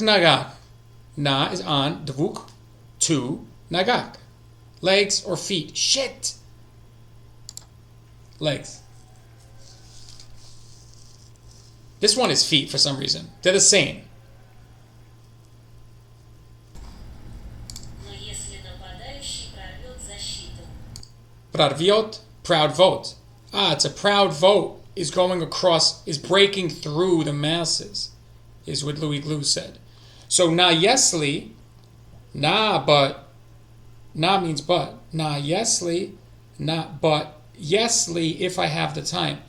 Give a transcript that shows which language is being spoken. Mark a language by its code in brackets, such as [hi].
[ru] Na dvuk nagak. [en] Na is on. Dvuk. Two. Nagak. Legs or feet. Shit. Legs. This one is feet for some reason. They're the same. [ru] Но если нападающий прорвет защиту. [en] Prarviot. Proud vote. It's a proud vote. Is going across, is breaking through the masses, is what Louis Glue said. So na yesli, but, na means but. Na yesli, not but. Yesli if I have the time.